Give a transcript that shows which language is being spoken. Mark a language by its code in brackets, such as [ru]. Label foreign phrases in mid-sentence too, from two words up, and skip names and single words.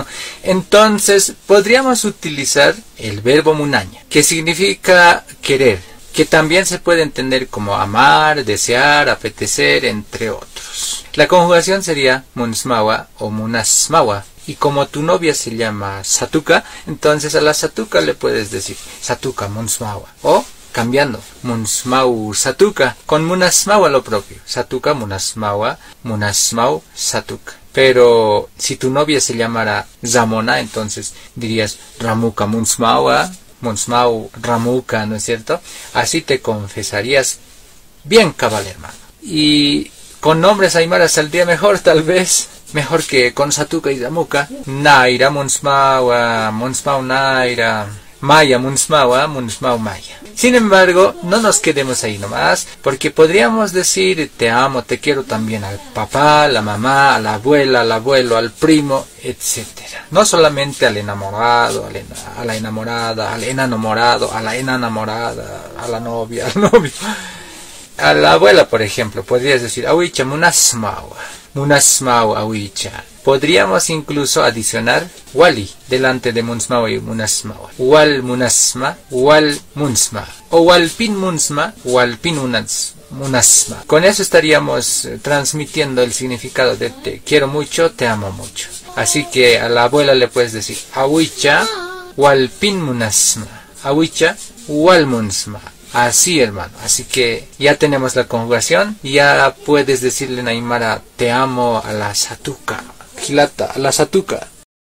[es] Entonces, podríamos utilizar el verbo munaña, que significa querer, que también se puede entender como amar, desear, apetecer, entre otros. La conjugación sería munsmawa o munasmawa. Y como tu novia se llama satuka, entonces a la satuka le puedes decir [ay] satuka munsmawa. [es] O cambiando, [ay] munsmau satuka, [es] con munasmawa lo propio, [ay] satuka munasmawa, munasmau satuka. [es] Pero si tu novia se llamara Ramona, entonces dirías [ay] ramuka munsmawa, munsmau ramuka, [es] ¿no es cierto? Así te confesarías bien cabal, hermano. Y con nombres aymaras saldría mejor, tal vez, mejor que con satuka y ramuka. [ay] Naira munsmawa, munsmau naira, maya munsmawa, munsmau maya. [es] Sin embargo, no nos quedemos ahí nomás, porque podríamos decir te amo, te quiero también al papá, a la mamá, a la abuela, al abuelo, al primo, etc. No solamente al enamorado, a la enamorada, al enamorado, a la enamorada, a la novia, al novio. A la abuela, por ejemplo, podrías decir [ay] awicha munasmawa, munasmau awicha. [es] Podríamos incluso adicionar wali delante de munsmawa y munasmawa. [ay] Wal munasma, wal munsma. O wal pin munsma, wal pin munasma. [es] Con eso estaríamos transmitiendo el significado de te quiero mucho, te amo mucho. Así que a la abuela le puedes decir [ay] awicha, wal pin munasma. Awicha, wal munsma. [es] Así, hermano. Así que ya tenemos la conjugación. Ya puedes decirle en aymara te amo a la satuka. Hilata, a la satuka.